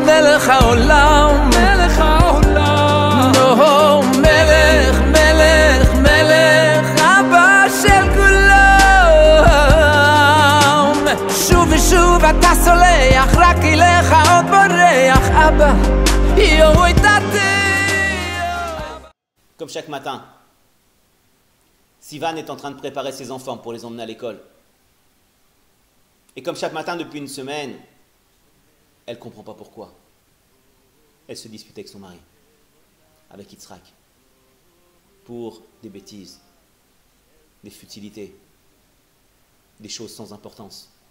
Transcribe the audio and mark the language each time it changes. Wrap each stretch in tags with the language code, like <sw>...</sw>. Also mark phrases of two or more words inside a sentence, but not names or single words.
<he>מלך העולם, מלך העולם, נו, מלך, מלך, מלך, אבא של כולם. שוב ושוב אתה סולח, רק אליך עוד בורח, אבא, יואו איתתי.</he> <fr>Comme chaque matin, Sivan est en train de préparer ses enfants pour les emmener à l'école. Et comme chaque matin depuis une semaine, elle ne comprend pas pourquoi. Elle se dispute avec son mari, avec Yitzhak, pour des bêtises, des futilités, des choses sans importance.</fr>